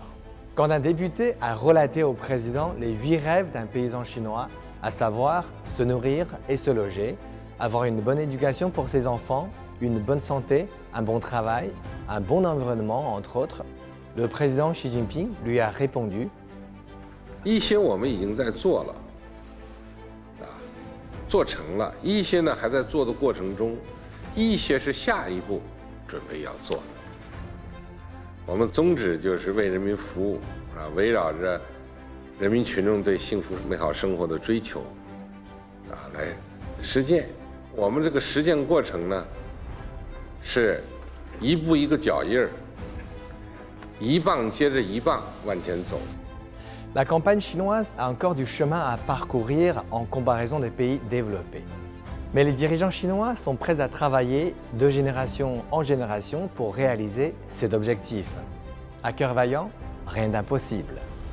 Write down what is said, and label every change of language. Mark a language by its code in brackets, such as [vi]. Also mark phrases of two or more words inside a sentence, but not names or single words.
[fr] Quand un député a relaté au président les 8 rêves d'un paysan chinois, à savoir se nourrir et se loger, avoir une bonne éducation pour ses enfants, une bonne santé, un bon travail, un bon environnement, entre autres, le président Xi Jinping lui a répondu « [zh] 一些我们已经在做了，做成了，一些呢还在做的过程中，一些是下一步准备要做的。我们宗旨就是为人民服务，围绕着人民群众对幸福美好生活的追求，来实践。我们这个实践过程呢，是一步一个脚印儿，一棒接着一棒往前走。” [fr] La campagne chinoise a encore du chemin à parcourir en comparaison des pays développés. Mais les dirigeants chinois sont prêts à travailler de génération en génération pour réaliser cet objectif. À cœur vaillant, rien d'impossible.